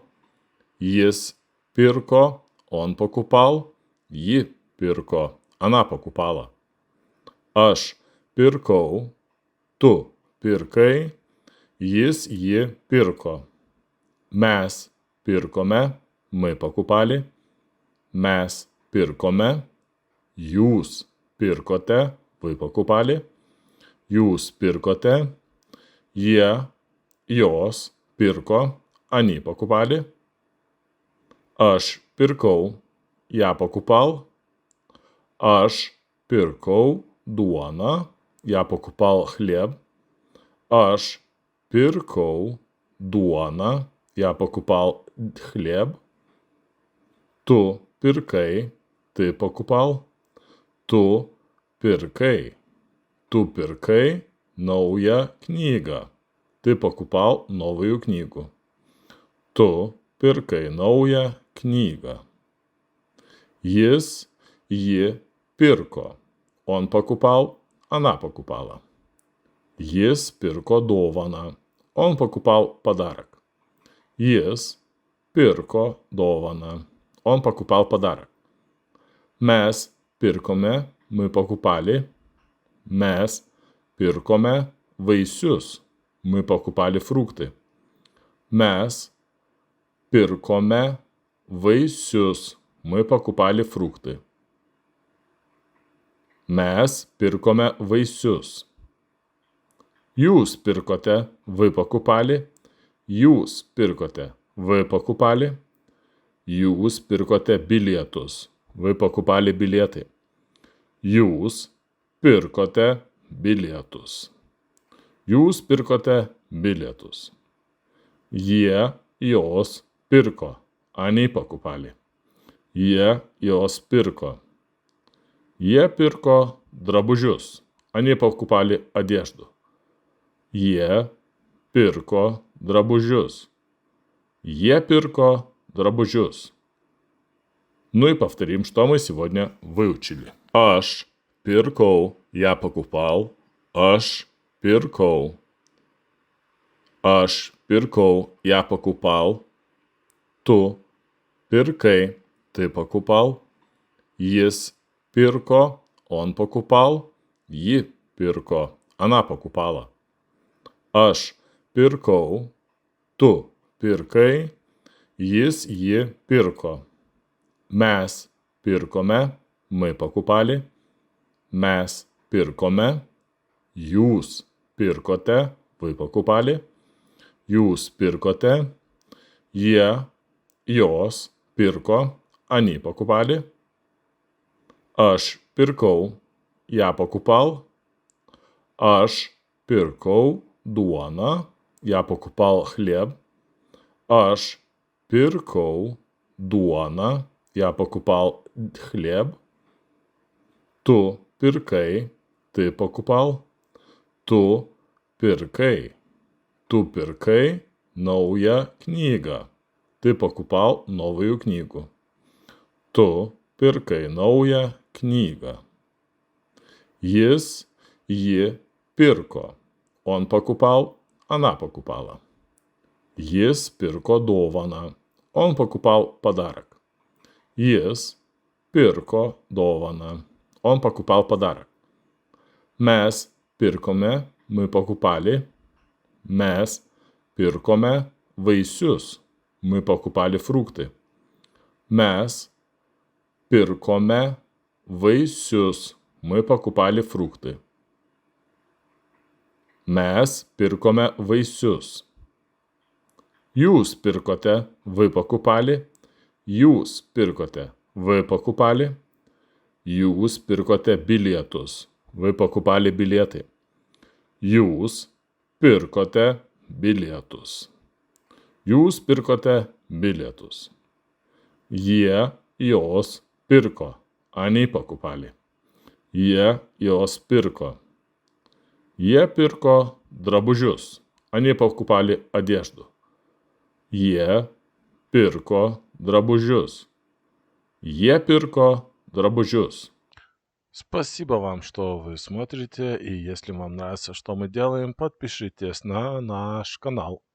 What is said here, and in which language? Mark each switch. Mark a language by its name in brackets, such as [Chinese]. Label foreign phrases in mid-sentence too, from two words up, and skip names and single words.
[Lithuanian] Jis pirko, [Russian] он покупал. [Lithuanian] Ji pirko, [Russian] она покупала. [Lithuanian] Aš pirkau, tu pirkai. Jis, ji pirko. Mes pirkome, [Russian] мы покупали. [Lithuanian] Mes pirkome. Jūs pirkote, [Russian] вы покупали. [Lithuanian] Jūs pirkote. Jie, jos pirko, [Russian] они покупали. [Lithuanian] Aš pirkau, [Russian] я покупал. [Lithuanian] Aš pirkau duoną, [Russian] я покупал хлеб. [Lithuanian] Aš pirkau duoną, [Russian] я покупал хлеб. [Lithuanian] Tu pirkai, [Russian] ты покупал. [Lithuanian] Tu pirkai. Tu pirkai naują knygą. [Russian] Ты покупал новую книгу. [Lithuanian] Tu pirkai naują knygą. Jis, ji pirko. [Russian] Он покупал, она покупала. [Lithuanian] Jis pirko dovaną. [Russian] Он покупал подарок. [Lithuanian] Jis pirko dovaną. [Russian] Он покупал подарок. [Lithuanian] Mes pirkome, [Russian] мы покупали. [Lithuanian] Mes pirkome vaisius. [Russian] Мы покупали фрукты. [Lithuanian] Mes pirkome vaisius. [Russian] Мы покупали фрукты. [Lithuanian] Mes pirkome vaisius. Jūs pirkote, [Russian] вы покупали. [Lithuanian] Jūs pirkote, [Russian] вы покупали. [Lithuanian] Jūs pirkote bilietus. [Russian] Вы покупали билеты. [Lithuanian] Jūs pirkote bilietus. Jūs pirkote bilietus. Jie, jos pirko. [Russian] Они покупали. [Lithuanian] Jie jos pirko. Jie pirko drabužius. [Russian] Они покупали одежду. [Lithuanian] Jie pirko drabužius. Jie pirко drabužius. [Russian] Ну и повторим, что мы сегодня выучили. [Lithuanian] Aš pirkau, [Russian] я покупал. [Lithuanian] Aš pirkau. Aš pirkau, [Russian] я покупал. [Lithuanian] Tu pirkai, [Russian] ты покупал. [Lithuanian] Jis pirko, [Russian] он покупал. [Lithuanian] Ji pirko, [Russian] она покупала. [Lithuanian] Aš pirkau, tu pirkai. Jis ji pirko. Mes pirkome, [Russian] мы покупали. [Lithuanian] Mes pirkome. Jūs pirkote, [Russian] вы покупали. [Lithuanian] Jūs pirkote. Jie, jos pirko, [Russian] они покупали. [Lithuanian] Aš pirkau, [Russian] я покупал. [Lithuanian] Aš pirkau duoną, [Russian] я покупал хлеб. [Lithuanian] Aš pirkau duoną, [Russian] я покупал хлеб. [Lithuanian] Tu pirkai, [Russian] ты покупал. [Lithuanian] Tu pirkai. Tu pirkai naują knygą. [Russian] Ты покупал новую книгу. [Lithuanian] Tu pirkai naują knygą. Jis, ji pirko. [Russian] Он покупал, она покупала. [Lithuanian] Jis pirko dovaną. [Russian] Он покупал подарок. [Lithuanian] Jis pirko dovaną. [Russian] Он покупал подарок. [Lithuanian] Mes pirkome, [Russian] мы покупали. [Lithuanian] Mes pirkome vaisius. [Russian] Мы покупали фрукты. [Lithuanian] Mes pirkome vaisius. [Russian] Мы покупали фрукты. [Lithuanian] Mes pirkome vaisius. Jūs pirkote, [Russian] вы покупали. [Lithuanian] Jūs pirkote, [Russian] вы покупали. [Lithuanian] Jūs pirkote bilietus. [Russian] Вы покупали билеты. [Lithuanian] Jūs pirkote bilietus. Jūs pirkote bilietus. Jie, jos pirko. [Russian] Они покупали. [Lithuanian] Jie, jos pirko. Jie pirko drabužius. [Russian] Они покупали одежду. [Lithuanian] Jie pirko drabužius. Jie pirko drabužius. [Russian] Спасибо вам, что вы смотрите, и если вам нравится, что мы делаем, подпишитесь на наш канал.